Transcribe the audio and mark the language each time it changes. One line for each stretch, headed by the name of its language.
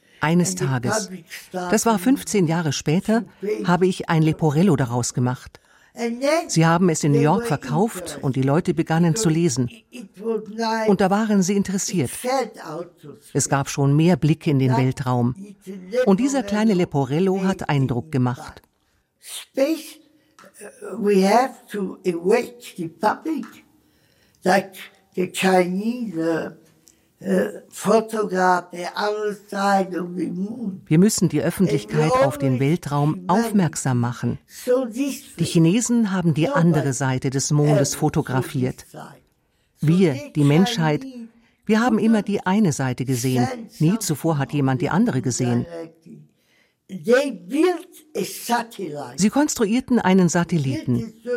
German: Eines Tages, das war 15 Jahre später, habe ich ein Leporello daraus gemacht. Sie haben es in New York verkauft und die Leute begannen zu lesen. Und da waren sie interessiert. Es gab schon mehr Blicke in den Weltraum. Und dieser kleine Leporello hat Eindruck gemacht.
English: Space, we have to awake the public, like the Chinese photograph, the other side of the moon.
German: Wir müssen die Öffentlichkeit auf den Weltraum aufmerksam machen. Die Chinesen haben die andere Seite des Mondes fotografiert. Wir, die Menschheit, wir haben immer die eine Seite gesehen. Nie zuvor hat jemand die andere gesehen. Sie konstruierten einen Satelliten.